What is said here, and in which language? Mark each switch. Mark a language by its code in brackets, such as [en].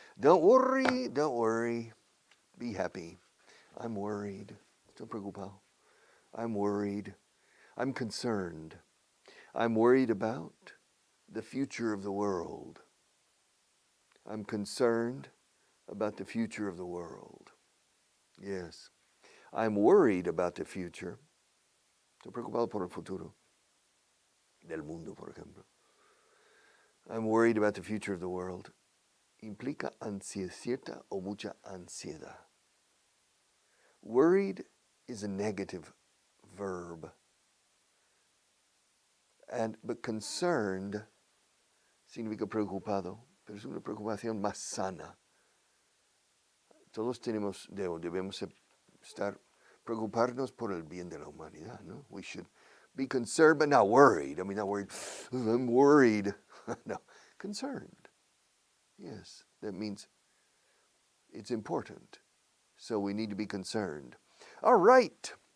[en] Don't worry, don't worry. Be happy. I'm worried. [es] Estoy preocupado. [en] I'm worried. I'm concerned. I'm worried about the future of the world. I'm concerned about the future of the world. Yes. I'm worried about the future. [es] Estoy preocupado por el futuro del mundo, por ejemplo. [en] I'm worried about the future of the world. [es] Implica cierta o mucha ansiedad. [en] Worried is a negative verb. [es] But concerned significa preocupado, pero es una preocupación más sana. Todos debemos preocuparnos por el bien de la humanidad, ¿no? [en] We should be concerned, but not worried. I mean, not worried, I'm worried. No, concerned. Yes, that means it's important. So we need to be concerned. All right.